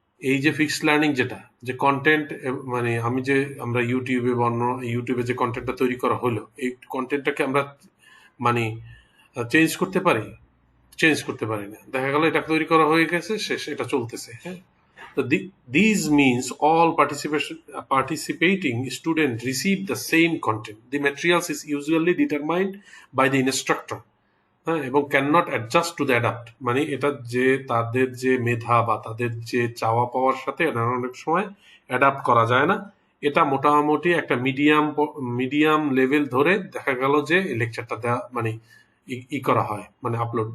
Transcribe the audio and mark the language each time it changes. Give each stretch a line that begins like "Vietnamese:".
Bangla: এই যে fixed learning যেটা, যে কন্টেন্ট, মানে আমরা ইউটিউবে যে কন্টেন্টটা তৈরি করা হলো, এই কন্টেন্টটাকে আমরা মানে চেঞ্জ করতে পারি? চেঞ্জ করতে পারি না। দেখা গেল এটা তৈরি করা হয়ে গেছে, শেষ, এটা চলতেছে, হ্যাঁ।
English: So these means all participating students receive the same content. The materials is usually determined by the instructor,
Bangla: হ্যাঁ, এবং
English: can not adjust to the adapt,
Bangla: মানে এটা যে তাদের যে মেধা বা তাদের যে চাওয়া পাওয়ার সাথে এটা অনেক সময় অ্যাডাপ্ট করা যায় না। এটা মোটামুটি একটা মিডিয়াম লেভেল ধরে দেখা গেল যে লেকচারটা দেওয়া মানে করা হয়, মানে আপলোড।